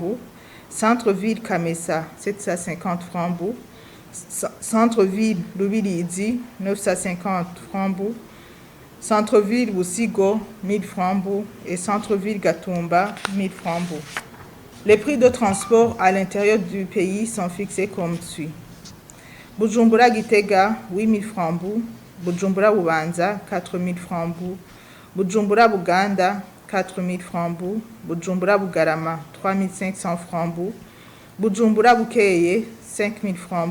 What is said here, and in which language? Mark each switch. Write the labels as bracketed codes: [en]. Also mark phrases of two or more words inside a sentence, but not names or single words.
[fr] Centre-ville Kamesa, 750 francs. Centre-ville Lubilidi, 950 francs. Centre-ville Wusigo, 1000 francs. Et centre-ville Gatumba, 1000 francs. Les prix de transport à l'intérieur du pays sont fixés comme suit. Bujumbura Gitega, 8000 francs. Bujumbura Bubanza, 4000 francs. Bujumbura Buganda, 4000 francs. Bujumbura Bugarama, 3500 francs. Bujumbura Bukeye, 5000 francs.